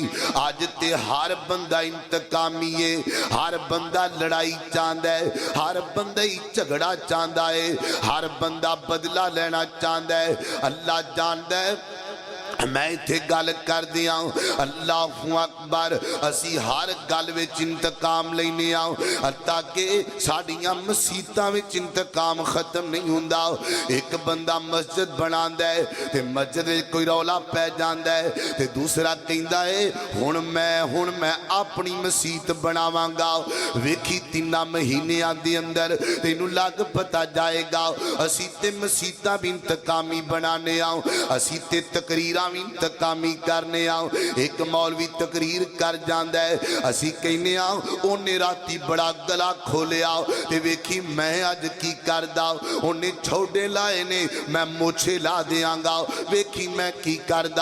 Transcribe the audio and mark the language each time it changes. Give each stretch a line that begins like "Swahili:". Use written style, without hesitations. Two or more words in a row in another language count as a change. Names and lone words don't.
Urdu: آج تے ہر بندہ انتقامی ہے، ہر بندہ لڑائی چاہتا ہے، ہر بندہ ہی جھگڑا چاہتا ہے، ہر بندہ بدلہ لینا چاہتا ہے۔
Punjabi: اللہ جانتا ہے میں تھے گل کر دیا ہوں۔
Arabic: اللہ اکبر۔
Punjabi: اسی ہر گل وچ انتقام لینے آؤں تاکہ ساڑیاں مسیطاں وچ انتقام ختم نہیں ہوندا۔ ایک بندہ مسجد بناندا ہے تے مسجد وچ کوئی رولا پہ جاندا ہے تے دوسرا کہندا ہے ہن میں اپنی مسیت بناواں گا۔ ویکھی 3 مہینیاں دے اندر تینوں لگ پتا جائے گا۔ اسی تے مسیطاں بھی انتقامی بنانے آؤں، اسی تے تقریراں بھی انتقامی کرنے آؤ. ایک مولوی تقریر کر جاندا ہے، اسی کہنے آؤ انہیں راتی بڑا گلا کھولیا تے ویکھی میں اج کی کردا، انہیں چھوڑے لائے نے میں موچھے لا دینگا، ویکھی میں کی کردا.